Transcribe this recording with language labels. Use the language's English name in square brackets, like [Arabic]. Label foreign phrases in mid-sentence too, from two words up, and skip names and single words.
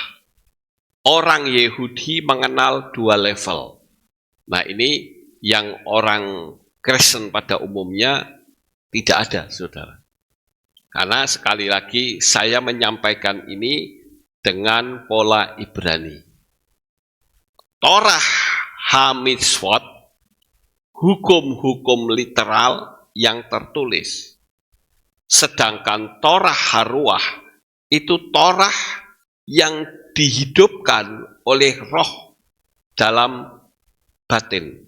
[Indonesian] Orang Yahudi mengenal dua level. Nah ini yang orang Kristen pada umumnya tidak ada, saudara. Karena sekali lagi saya menyampaikan ini dengan pola Ibrani. [Hebrew] תורה המצוות, [Indonesian] hukum-hukum literal yang tertulis. Sedangkan [Hebrew] תורה הרוח [Indonesian] itu Torah yang dihidupkan oleh roh dalam batin.